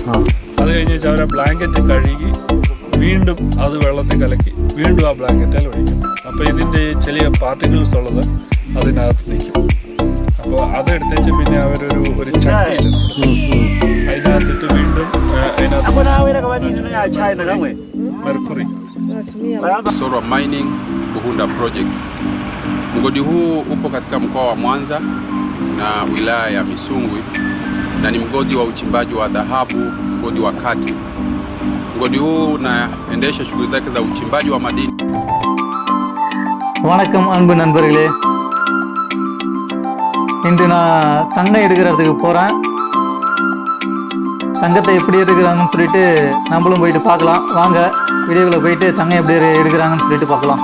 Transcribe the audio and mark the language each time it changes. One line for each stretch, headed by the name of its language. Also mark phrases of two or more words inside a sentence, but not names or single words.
Malayalam: അത് കഴിഞ്ഞ് വെച്ചാൽ അവർ ആ ബ്ലാങ്കറ്റ് കഴുകി വീണ്ടും അത് വെള്ളത്തിൽ കലക്കി വീണ്ടും ആ ബ്ലാങ്കറ്റിൽ ഒഴിക്കും. അപ്പോൾ ഇതിൻ്റെ ചെറിയ പാർട്ടിക്കിൾസ് ഉള്ളത് അതിനകത്ത് നിൽക്കും. അപ്പോൾ അതെടുത്തേച്ച് പിന്നെ അവരൊരു ചട്ടിയിൽ അതിനകത്തിട്ട് വീണ്ടും അതിനകത്ത് മെർക്കുറി.
Swahili: Sorwa Mining Bugunda Projects. Mgodi huu upo katika mkoa wa Mwanza na wilaya ya Misungwi na ni mgodi wa uchimbaji wa dhahabu, mgodi wa kati. Mgodi huu unaendesha shughuli zake za uchimbaji wa madini.
Tamil: வணக்கம் அன்பு நண்பர்களே. இன்று நான் தங்கம் எடுக்கிறதுக்கு போகிறேன். தங்கத்தை எப்படி எடுக்கிறாங்கன்னு சொல்லிட்டு நம்மளும் போயிட்டு பார்க்கலாம். வாங்க வீடியோவில் போயிட்டு தங்கம் எப்படி எடுக்கிறாங்கன்னு சொல்லிட்டு பார்க்கலாம்.